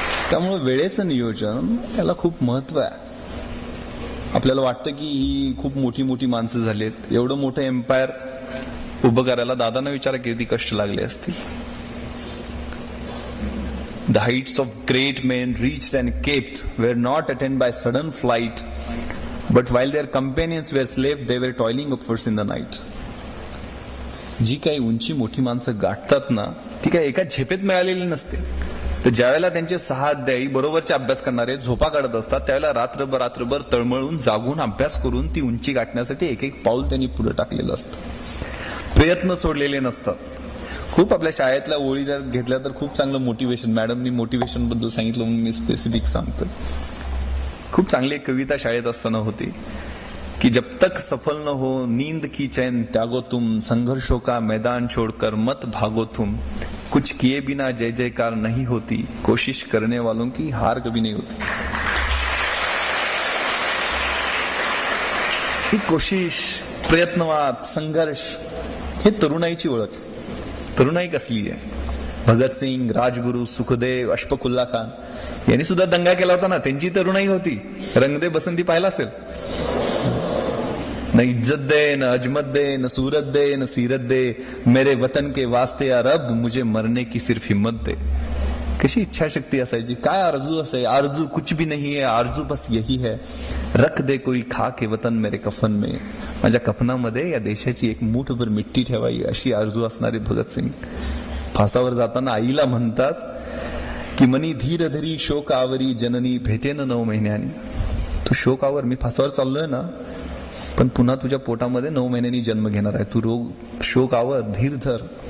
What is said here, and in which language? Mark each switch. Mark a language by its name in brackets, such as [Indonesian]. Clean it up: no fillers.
[Marathi] त्यामुळे वेळेचं नियोजन याला खूप महत्व आहे. आपल्याला वाटतं की ही खूप मोठी मोठी माणसं झालीत, एवढं मोठं एम्पायर उभं करायला दादांना विचारा किती कष्ट लागले असतील. [English] The heights of great men reached and kept were not attained by sudden flight, but while their companions were asleep, they were toiling upwards in the night. [Marathi] जी काही उंची मोठी माणसं गाठतात ना, ती काही एका झेपेत मिळालेली नसते. तर ज्यावेळेला त्यांचे 6 अध्यायी बरोबरचे अभ्यास करणारे झोपा काढत असतात, त्यावेळेला रात्रभर तळमळून जागून अभ्यास करून ती उंची गाठण्यासाठी एक पाऊल त्यांनी पुढे टाकलेलं असतं. प्रयत्न सोडलेले नसतात. खूप आपल्या शाळेतल्या ओळी जर घेतल्या तर खूप चांगलं मोटिवेशन, मॅडमनी मोटिवेशन बद्दल सांगितलं म्हणून मी स्पेसिफिक सांगतो. खूप चांगली एक कविता शाळेत असताना होती की [Hindi] जब तक सफल न हो नींद की चैन त्यागो तुम, संघर्षों का मैदान छोड़कर मत भागो तुम, कुछ किए बिना जय जयकार नहीं होती, कोशिश करने वालों की हार कभी नहीं होती. [Marathi] ही कोशिश, प्रयत्नवाद, संघर्ष हे तरुणाईची ओळख. तरुणाई कसली आहे? भगतसिंग, राजगुरू, सुखदेव, अशफाकुल्ला खान यांनी सुद्धा दंगा केला होता ना, त्यांची तरुणाई होती. रंगदे बसंती पाहिला असेल. [Hindi] न इज्जत दे, न अजमत दे, न सूरत दे, न सीरत दे, मेरे वतन के वास्ते या रब मुझे मरने की सिर्फ हिम्मत दे. [Marathi] कशी इच्छाशक्ती असायची, काय आरजू असाय. [Hindi] आरजू कुछ भी नहीं है, आरजू बस यही है, रख दे कोई खा के वतन मेरे कफन में. [Marathi] माझ्या कफनामध्ये या देशाची एक मूठभर मिट्टी ठेवावी अशी आरजू असणारे भगतसिंग फासावर जाताना आईला म्हणतात की मनी धीर धरी शोक आवरी जननी भेटेन 9 महिन्यांनी. तू शोक आवर, मी फासावर चाललोय ना, पण पुन्हा तुझ्या पोटामध्ये 9 महिन्यांनी जन्म घेणार आहे. तू शोक आवर, धीर धर.